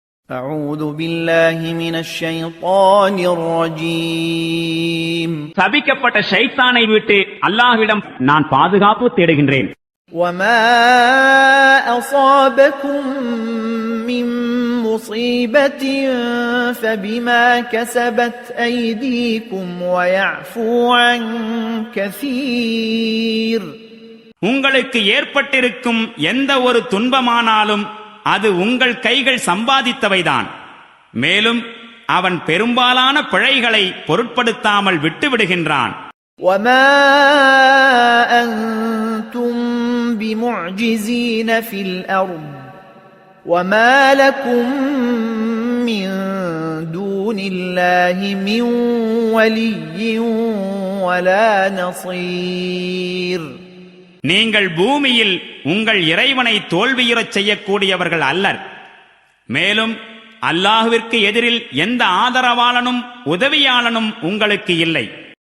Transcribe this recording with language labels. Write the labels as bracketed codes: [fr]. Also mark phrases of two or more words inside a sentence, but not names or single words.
[ar] أعوذ بالله من الشيطان الرجيم [ta] சபிக்கப்பட்ட ஷைத்தானை விட்டு அல்லாஹ்விடம் நான் பாதுகாப்பு தேடுகின்றேன். [ar] وما أصابكم من مصيبة فبما كسبت أيديكم ويعفو عن كثير. [ta] உங்களுக்கு ஏற்பட்டிருக்கும் எந்த ஒரு துன்பமானாலும் அது உங்கள் கைகள் சம்பாதித்தவைதான். மேலும் அவன் பெரும்பாலான பிழைகளை பொருட்படுத்தாமல் விட்டுவிடுகின்றான். [ar] وما أنتم بمعجزين في الأرض وما لكم من دون الله من ولي ولا نصير. [ta] நீங்கள் பூமியில் உங்கள் இறைவனை தோல்வியுறச் செய்யக்கூடியவர்கள் அல்லர். மேலும் அல்லாஹ்விற்கு எதிரில் எந்த ஆதரவாளனும் உதவியாளனும் உங்களுக்கு இல்லை.